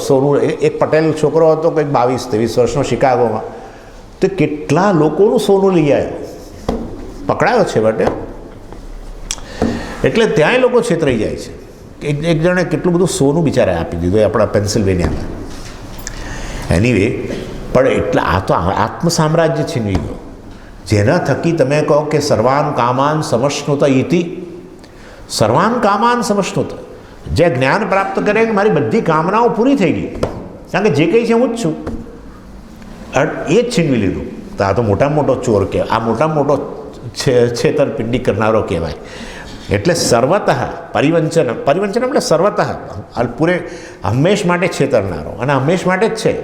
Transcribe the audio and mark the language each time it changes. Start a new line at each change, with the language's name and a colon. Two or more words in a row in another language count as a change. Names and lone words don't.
Gujarati: સોનું એક પટેલ છોકરો હતો કંઈક 22-23 વર્ષનો શિકાગોમાં, તો કેટલા લોકોનું સોનું લઈ આવ્યો, પકડાયો છે બટે. એટલે ત્યાંય લોકો છેતરાઈ જાય છે. એક જણે કેટલું બધું સોનું બિચારે આપી દીધું આપણા પેન્સિલ્વેનિયામાં. એનીવે, પણ એટલે આ તો આત્મ સામ્રાજ્ય છીનવી ગયો. જેના થકી તમે કહો કે
Sanskrit: સર્વાન કામાન સમશ્નુત ઇતિ. સર્વાન કામાન સમશ્નુત,
Gujarati: જે જ્ઞાન પ્રાપ્ત કરે કે મારી બધી કામનાઓ પૂરી થઈ ગઈ, કારણ કે જે કંઈ છે હું જ છું, એ જ છીનવી લીધું. તો આ તો મોટામાં મોટો ચોર કહેવાય, આ મોટામાં મોટો છેતરપિંડી કરનારો કહેવાય. એટલે
Sanskrit: સર્વતઃ પરિવંચન
Gujarati: એટલે સર્વતઃ પૂરે હંમેશ માટે છેતરનારો, અને હંમેશ માટે જ છે.